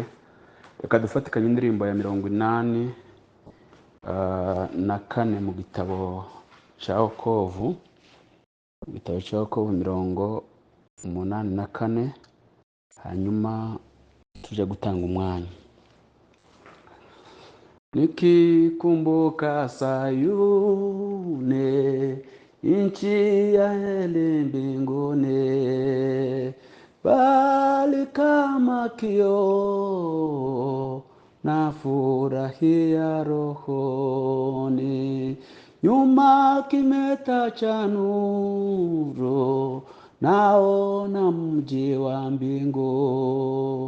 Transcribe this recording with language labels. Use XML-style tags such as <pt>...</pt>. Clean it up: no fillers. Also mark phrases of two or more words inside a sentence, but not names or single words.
<rw>Reka dufatikanye indirimbo ya 84 mu gitabo cya Okovu, mu gitabo cya Okovu 84, hanyuma tuje gutanga umwanya.</rw> <sw>Nikikumbuka Sayuni, nchi ya heri mbinguni, bali kama kioo nafurahia rohoni, nyuma kimeta cha nuru, naona mji wa mbingu.</sw>